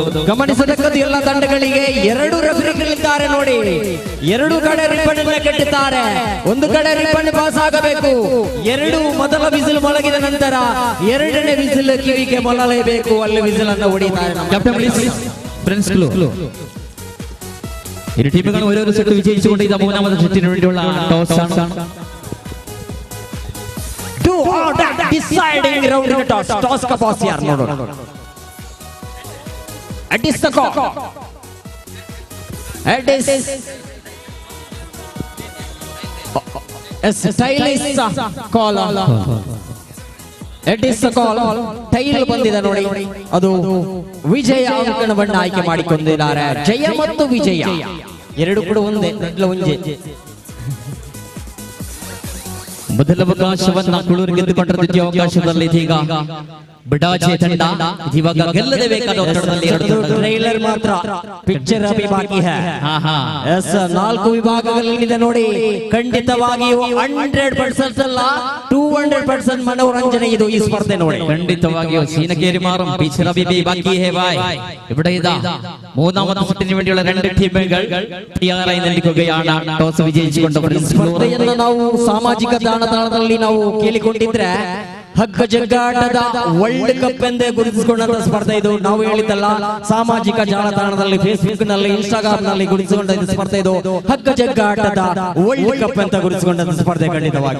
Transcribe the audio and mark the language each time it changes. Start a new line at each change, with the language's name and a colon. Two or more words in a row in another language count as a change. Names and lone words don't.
Kannada: ಗಮನಿಸತಕ್ಕದ್ದು ಎಲ್ಲ ತಂಡಗಳಿಗೆ 2 ರೆಫರಿಗಳಿದ್ದಾರೆ. ನೋಡಿ, 2 ಕಡೆ ರಿಬ್ಬನ್ ಅನ್ನು ಕಟ್ಟಿದ್ದಾರೆ. ಒಂದು ಕಡೆ ರಿಬ್ಬನ್ ಪಾಸ್ ಆಗಬೇಕು. 2 ಮೊದಲ ವಿಸಿಲ್ ಮೊಳಗಿದ ನಂತರ 2ನೇ ವಿಸಿಲ್ ಕಿವಿಗೆ ಮೊಳಲೇಬೇಕು. ಅಲ್ಲಿ ವಿಸಿಲ್ ಅನ್ನು ಹೊಡಿತಾರೆ. ಫ್ರೆಂಡ್ಸ್ ಕ್ಲೂ.
Malayalam: ഇരു ടീമുകൾ ഓരോരോ സെറ്റ് വിജയിച്ചുകൊണ്ട് ഇതാ 3ാമത്തെ സെറ്റിന് വേണ്ടിയുള്ള ടോസ് ആണ്.
English: Deciding round in toss.
Hindi: Toss ka boss yaar nodo.
English: It is the call. It is a stylish call. It is the call.
Kannada: ಟೈಲ್ ಬಂದಿದೆ ನೋಡಿ. ಅದು ವಿಜಯ ಅಂಕಣವನ್ನು ಆಯ್ಕೆ ಮಾಡಿಕೊಂಡಿದ್ದಾರೆ. ಜಯ ಮತ್ತು ವಿಜಯ 2 ಕೂಡ ಒಂದೇ. ಮೊದಲ ಅವಕಾಶವನ್ನ ಕುಳೂರು ಗೆದ್ದುಕೊಂಡ್ರ ದ್ವಿತೀಯ ಅವಕಾಶದಲ್ಲಿ ಇದೀಗ ಬಿಡಾಜೆ ತಂಡ ಇವಾಗ ಗೆಲ್ಲದೆ ಬೇಕಾದ ಒತ್ತಡದಲ್ಲಿ ಟ್ರೈಲರ್ ಮಾತ್ರ
Hindi: पिक्चर अभी बाकी है.
Kannada: ಎಸ್ 4 ವಿಭಾಗಗಳಿದೆ ನೋಡಿ. ಖಂಡಿತವಾಗಿಯೂ 100% ಅಲ್ಲ 200% ಮನೋರಂಜನೆ ಇದು ಈ ಸ್ಪರ್ಧೆ ನೋಡಿ.
Hindi: ಖಂಡಿತವಾಗಿಯೂ
Malayalam: സീനക്കേരി മാറും
Hindi: पिक्चर अभी बाकी है भाई.
Malayalam: ഇവിടെ ഇതാ മൂന്നാമത്തെ സെറ്റിന് വേണ്ടിയുള്ള രണ്ട് ടീമുകൾ തയ്യാറായി നിൽക്കുകയാണ്. ടോസ് വിജയിച്ചുകൊണ്ട്
Kannada: ಸ್ಪರ್ಧೆಯನ್ನು ನಾವು ಸಾಮಾಜಿಕ ಜಾಲತಾಣದಲ್ಲಿ ನಾವು ಕೇಳಿಕೊಂಡಿದ್ರೆ ಹಗ್ಗ ಜಗ್ಗಾಟದ
English: world cup
Kannada: ಎಂದೇ ಗುರುತಿಸಿಕೊಂಡಂತ ಸ್ಪರ್ಧೆ ಇದು. ನಾವು ಹೇಳಿದ್ದಲ್ಲ, ಸಾಮಾಜಿಕ ಜಾಲತಾಣದಲ್ಲಿ ಫೇಸ್ಬುಕ್ ನಲ್ಲಿ ಇನ್ಸ್ಟಾಗ್ರಾಮ್ ನಲ್ಲಿ ಗುರುತಿಸಿಕೊಂಡ ಸ್ಪರ್ಧೆ ಇದು. ಹಗ್ಗ ಜಗ್ಗಾಟದ
English: world cup
Kannada: ಅಂತ ಗುರುತಿಸಿಕೊಂಡಂತ ಸ್ಪರ್ಧೆ ಖಂಡಿತವಾಗಿ